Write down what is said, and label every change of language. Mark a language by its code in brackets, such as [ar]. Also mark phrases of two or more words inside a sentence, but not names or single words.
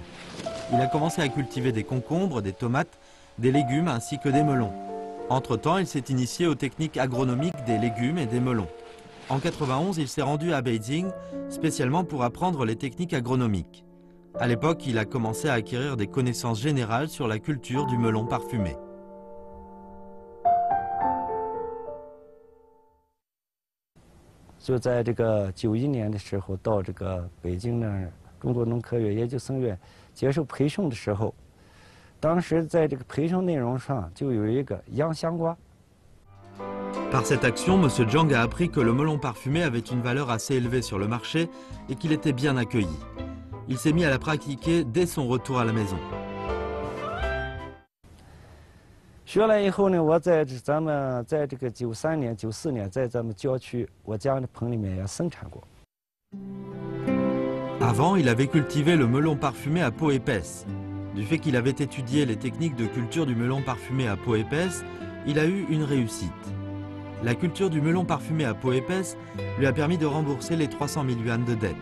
[fr] Il a commencé à cultiver des concombres, des tomates, des légumes ainsi que des melons. Entre-temps, il s'est initié aux techniques agronomiques des légumes et des melons. En 91, il s'est rendu à Beijing, spécialement pour apprendre les techniques agronomiques. À l'époque, il a commencé à acquérir des connaissances générales sur la culture du melon parfumé. [zh] 就在这个91年的时候，到这个北京那儿中国农科院研究生院接受培训的时候，当时在这个培训内容上就有一个洋香瓜。 [fr] Par cette action, M. Zhang a appris que le melon parfumé avait une valeur assez élevée sur le marché et qu'il était bien accueilli. Il s'est mis à la pratiquer dès son retour à la maison. [zh] 学了以后呢，我在咱们在这个93年、94年，在咱们郊区我家的棚里面也生产过。 [fr] Avant, il avait cultivé le melon parfumé à peau épaisse. Du fait qu'il avait étudié les techniques de culture du melon parfumé à peau épaisse, il a eu une réussite. La culture du melon parfumé à peau épaisse lui a permis de rembourser les 300 000 yuan de dette.